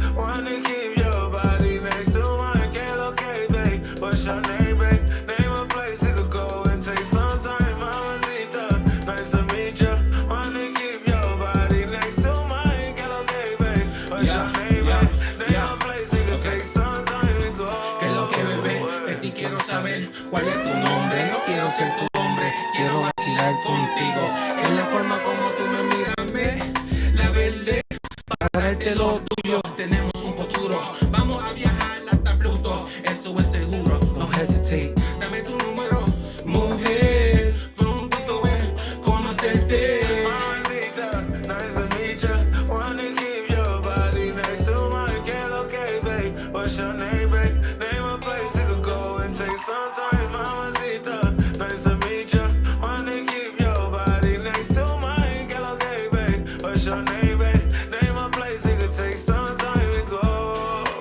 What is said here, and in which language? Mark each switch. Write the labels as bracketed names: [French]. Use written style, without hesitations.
[English] Wanna keep your body next to mine. Get okay, babe. What's your name, babe? Name a place you could go and take some time. Mamacita, nice to meet ya. Wanna keep your body next to mine. Get okay, babe. What's your name, babe? Name a place you could take some time and go. [Spanish] ¿Qué es lo que bebé? De ti quiero saber cuál es tu nombre. No quiero ser tu hombre, quiero vacilar contigo. En la forma como tú me miras, ve, la verde. Para darte lo tuyo, tenemos un futuro. Vamos a viajar hasta Pluto, eso es seguro. [English] No hesitate, [Spanish] dame tu número, mujer. Fue un gusto ver, conocerte. [English] Mamacita, nice to meet ya. Wanna keep your body next to mine. Get okay, babe. What's your name, babe? Name a place you could go and take some time. Mamacita, nice to meet ya. Wanna keep your body next to mine. Get okay, babe. What's your name, babe? Name a place you could take some time and go.